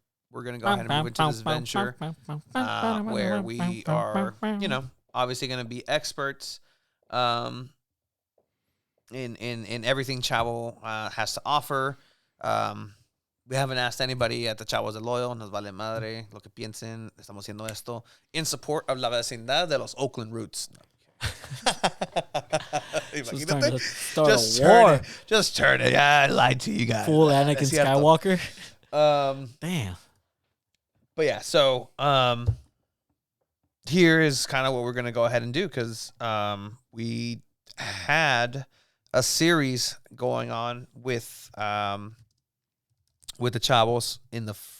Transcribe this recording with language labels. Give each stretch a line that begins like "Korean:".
English: We're going to go ahead and move into this venture where we are, obviously going to be experts in everything Chavo has to offer. We haven't asked anybody at the Chavos del Loyal.
Spanish: Nos vale madre lo que piensen. Estamos haciendo esto
English: in support of
Spanish: la vecindad de los Oakland Roots.
English: Just trying to start a war. Just turn it. I lied to you guys. Full Anakin Skywalker. Damn. But yeah, so here is kind of what we're going to go ahead and do, because we had a series going on with the Chavos in the